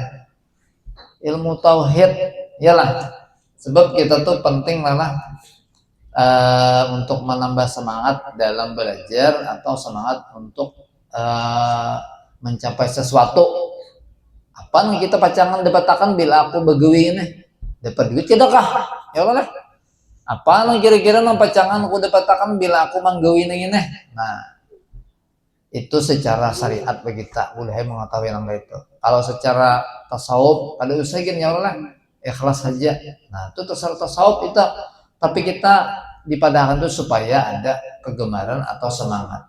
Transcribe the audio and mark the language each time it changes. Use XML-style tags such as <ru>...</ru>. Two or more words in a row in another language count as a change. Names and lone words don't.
<id>Ilmu tauhid, yalah. Sebab kita tuh penting malah untuk menambah semangat dalam belajar atau semangat untuk mencapai sesuatu.</id> <bjn>Apa nih kita pacangan dapatakan bila aku begawi ini dapat duit tidak kah?</bjn> <ar>يا الله.</ar> <bjn>Apa nih kira-kira nang pacangan aku dapatakan bila aku manggawi ini?</bjn> <id>Nah itu secara syariat kita boleh mengetahui yang itu. Kalau secara tasawuf ada usahain</id> <ar>يا الله</ar> <id>ikhlas saja.</id> <bjn>Nah itu terserah tasawuf itu, tapi kita dipadahkan itu supaya ada kegemaran atau semangat.</bjn>